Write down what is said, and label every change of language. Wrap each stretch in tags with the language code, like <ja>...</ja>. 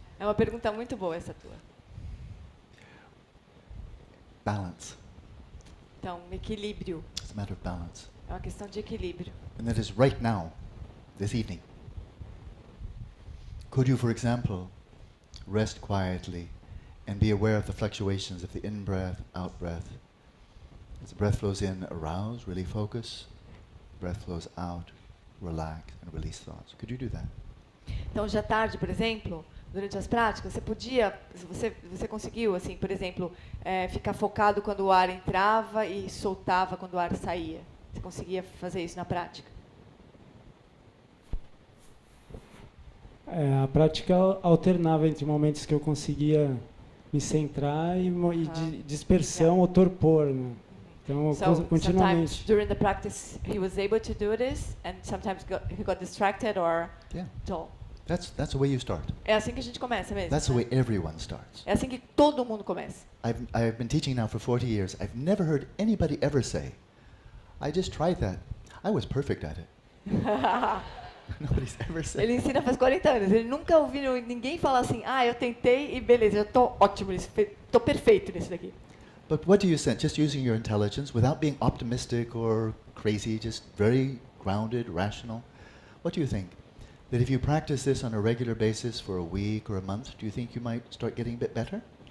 <pt>É uma pergunta muito boa essa tua.</pt> <en>Balance.</en> <pt>Então, equilíbrio.</pt> <en>It's a matter of balance.</en> <pt>É uma questão de equilíbrio.</pt> <en>And that is right now, this evening. Could you, for example, rest quietly and be aware of the fluctuations of the in-breath, out-breath? As the breath flows in, arouse, really focus. Breath flows out, relax, and release thoughts. Could you do that?</en> <pt>Então, hoje à tarde, por exemplo, durante as práticas, você podia, você conseguiu, assim, por exemplo, ficar focado quando o ar entrava e soltava quando o ar saía. Você conseguia fazer isso na prática? A prática alternava entre momentos que eu conseguia me centrar e de dispersão ou torpor, né? Então,</pt> <en>So</en> <pt>continuamente.</pt> <en>sometimes during the practice he was able to do this, and sometimes he got distracted or Yeah. dull. That's the way you start.</en> <pt>É assim que a gente começa mesmo.</pt> <en>That's the</en> <pt>né?</pt> <en>way everyone starts.</en> <pt>É assim que todo mundo começa.</pt> <en>I've been teaching now for 40 years. I've never heard anybody ever say, I just tried that. I was perfect at it. Nobody's ever said</en> <pt>Ele ensina faz 40 anos. Ele nunca ouviu ninguém falar assim, eu tentei e beleza, eu tô ótimo nisso, tô perfeito nisso daqui.</pt> <en>But what do you sense? Just using your intelligence without being optimistic or crazy, just very grounded, rational. What do you think? That if you practice this on a regular basis for a week or a month, do you think you might start getting a bit better?</en>